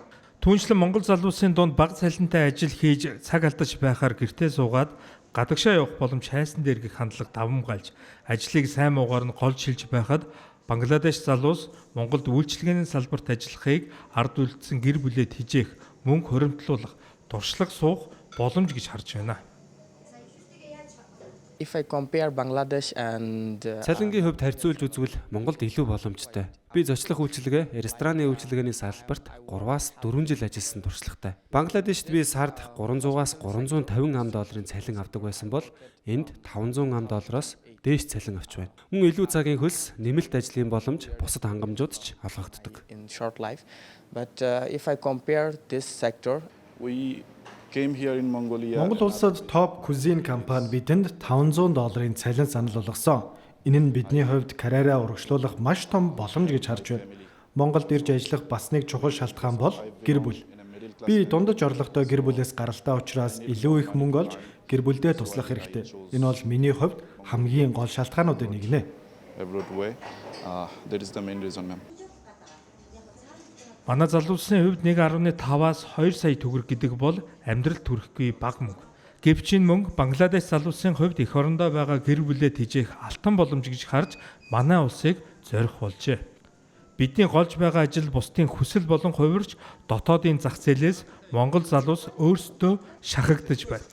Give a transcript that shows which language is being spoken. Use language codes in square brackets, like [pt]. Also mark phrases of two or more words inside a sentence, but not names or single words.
[mn] Түүнчлэн Монгол залуусын дунд бага цалинтай ажил хийж цаг алдаж байхаар гэртээ суугаад гадагшаа явах боломж хайсан дээр гэх хандлага давмгайлж, ажлыг сайн муугаар нь голж шилж байхад Бангладеш залуус Монголд үйлчилгээний салбарт ажиллахыг ард үлдсэн гэр бүлэд хижээх, мөнгө хуримтлуулах, туршлага суух боломж гэж харж байна. [en] If I compare Bangladesh and [mn] цалингийн хувьд харьцуулж үзвэл Монголд илүү боломжтой. Би зочлох үйлчилгээ, рестораны үйлчилгээний салбарт 3-аас 4 жил ажилласан туршлагатай. Бангладешд би сард 300-аас 350 $300 цалин авдаг байсан бол энд 500 $500-оос дээш цалин авч байна. Мөн илүү цагийн хөлс, нэмэлт ажлын боломж, бусад хангамжууд ч олгогддог. [en] In short life, but if I compare this sector, we came here in Mongolia. [mn] Монгол улсад топ кузин компани бидэнд $500 цалин санал болгосон. Энэ нь бидний хувьд карьераа урагшлуулах маш том боломж гэж харж байна. Монголд ирж ажиллах бас нэг чухал шалтгаан бол гэр бүл. Би дундаж орлоготой гэр бүлээс гаралтай учраас илүү их мөнгө олж гэр бүлдээ туслах хэрэгтэй. Энэ бол миний хувьд хамгийн гол шалтгаануудын нэг нэ. [en] That is the main reason, ma'am. [mn] Манай залуусын хувьд 1.5-аас 2 сая төгрөг гэдэг бол амьдралд хүрэхгүй бага мөнгө. Гэвч энэ мөнгө Бангладеш залуусын хувьд эх орондоо байгаа гэр бүлэд хижээх алтан боломж гэж харж манай улсыг зорих болжээ. Бидний голж байгаа ажил бусдын хүсэл болон хувирч дотоодын зах зээлээс Монгол залуус өөрсдөө шахагдаж байна.